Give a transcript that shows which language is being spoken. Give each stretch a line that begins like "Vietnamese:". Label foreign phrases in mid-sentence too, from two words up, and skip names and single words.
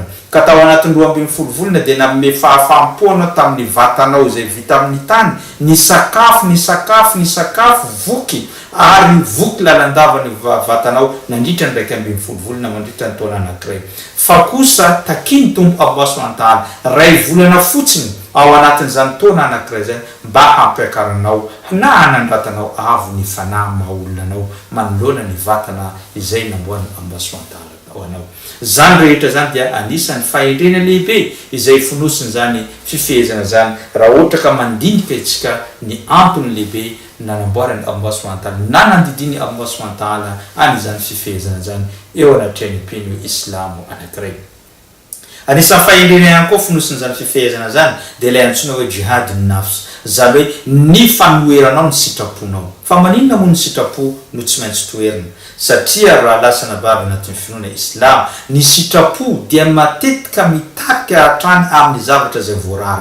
Malagasy: Ka tao anatin'ny 12 volana dia nanome fahafaham-po tamin'ny vatanao zay vita amin'ny tany, ny sakafo voky ary voky lalandava ny vatanao nandritra ny 12 volana mandritra ny taona anankiray. Fa kosa takiny tombo
Arabic: Allah subhanahu wa ta'ala
Malagasy: ray volana fotsiny ao anatin'izany taona anankiray zay mba hampiakaranao na hanandratanao avo ny fanahy maha-olona anao manoloana ny vatana izay namboariny
Arabic: Allah subhanahu wa ta'ala
Malagasy: ao anao. Zany rehetra zany dia anisan'ny fahendrena lehibe izay fonosiny zany fifehezana zany raha ohatra ka mandinika itsika ny antony lehibe nanamboarany
Arabic: Allah subhanahu wa ta'ala
Malagasy: na nandidiny
Arabic: Allah subhanahu wa ta'ala
Malagasy: an'izany fifehezana zany eo anatrehany mpino islamo anankiray. Anisan'ny fahendrena ihany koa fonosiny zany fifehezana zany dia ilay antsoina hoe
Arabic: jihad nafs,
Malagasy: zany hoe ny fanoheranao ny sitraponao. Fa maninona moa ny sitrapo no tsy maintsy toerina? Satria raha lasana baby anatin'ny finoana Islam ny sitrapo dia matetika mitarika hatrany amin'ny zavatra zay voarara.